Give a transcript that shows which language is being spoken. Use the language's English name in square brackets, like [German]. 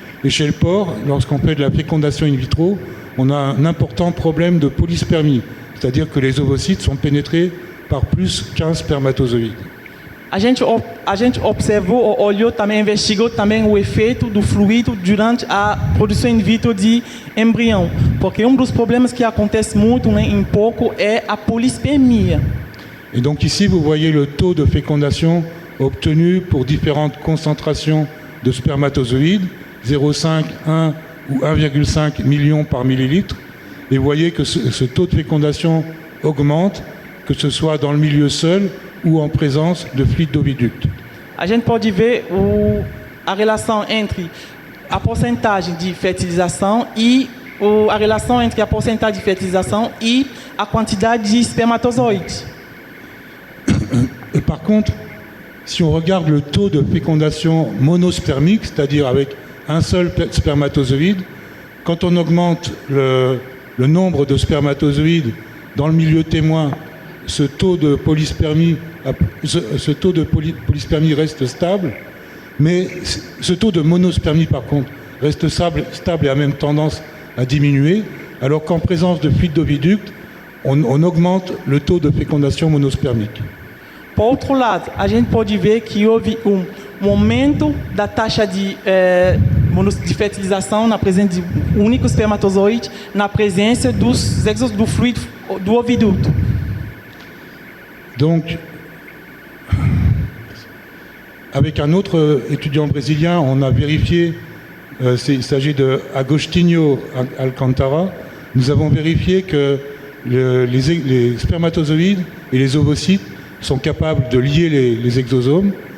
[French] Et chez le porc, lorsqu'on fait de la fécondation in vitro, on a un important problème de polyspermie, c'est-à-dire que les ovocytes sont pénétrés par plus qu'un spermatozoïde. [Portuguese] A gente observou, olhou também, investigou também o efeito do fluido durante a produção in vitro de embrião, porque dos problemas que acontece muito, em pouco, é a polispermia. [French] Et donc ici, vous voyez le taux de fécondation obtenu pour différentes concentrations de spermatozoïdes, 0,5, 1 ou 1,5 million par millilitre. Et vous voyez que ce taux de fécondation augmente, que ce soit dans le milieu seul ou en présence de fluide oviducte. [Portuguese] A gente pode ver a relação entre a porcentagem de fertilização e a relação entre a porcentagem de fertilização e a quantidade de espermatozoides. [French] Et par contre, si on regarde le taux de fécondation monospermique, c'est-à-dire avec un seul spermatozoïde, quand on augmente le nombre de spermatozoïdes dans le milieu témoin, ce taux de polyspermie reste stable, mais ce taux de monospermie, par contre, reste stable et a même tendance à diminuer, alors qu'en présence de fluide oviducte, on augmente le taux de fécondation monospermique. [Portuguese] Por outro lado, a gente pode ver que houve aumento da taxa de fertilização na presença de único espermatozoide, na presença do fluido do oviduto. [French] Donc, avec un autre étudiant brésilien, on a vérifié, il s'agit de Agostinho Alcantara, nous avons vérifié que les spermatozoïdes et les ovocytes sont capables de lier les exosomes.